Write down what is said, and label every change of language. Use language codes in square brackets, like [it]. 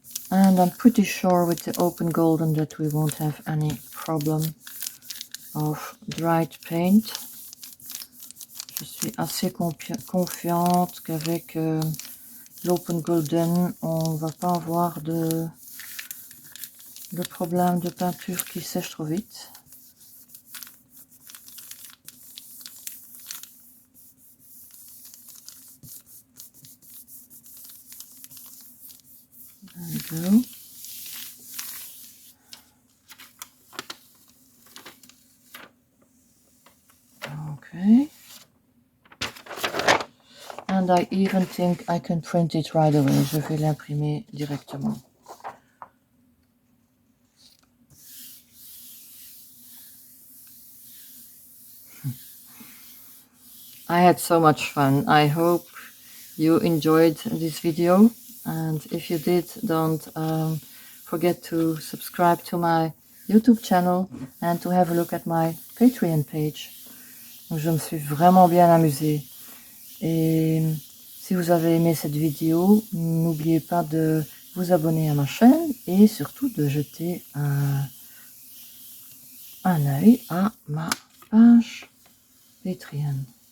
[en] And I'm pretty sure with the open golden that we won't have any problem of dried paint. [fr] Je suis assez confiante qu'avec l'open golden, on va pas avoir de problème de peinture qui sèche trop vite. [en] There we go. Okay. And I even think I can print it right away. [fr] Je vais l'imprimer directement. [en] I had so much fun. I hope you enjoyed this video. And if you did, don't forget to subscribe to my YouTube channel and to have a look at my Patreon page. [fr] Donc, je me suis vraiment bien amusée. Et si vous avez aimé cette vidéo, n'oubliez pas de vous abonner à ma chaîne et surtout de jeter un œil à ma page Patreon.